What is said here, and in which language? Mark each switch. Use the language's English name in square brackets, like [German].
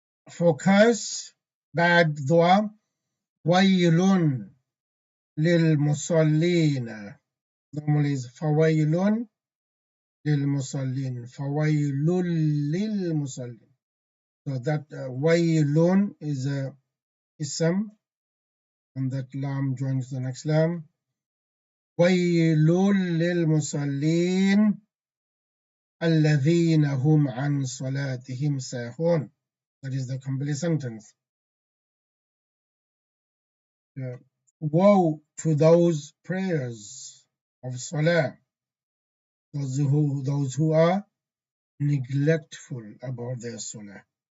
[English] For curse, bad dua. [Arabic] Waylun lil musallin. [English] Normally is [Arabic] fawaylun lil musallin. Fawaylul lil musallin. [English] So that waylun is a ism, and that lam joins the next lam. [Arabic] Waylul lil musallin الذين هم عن صلاتهم ساهون. [English] That is the complete sentence. Woe to those prayers of salah, those who are neglectful about their salah.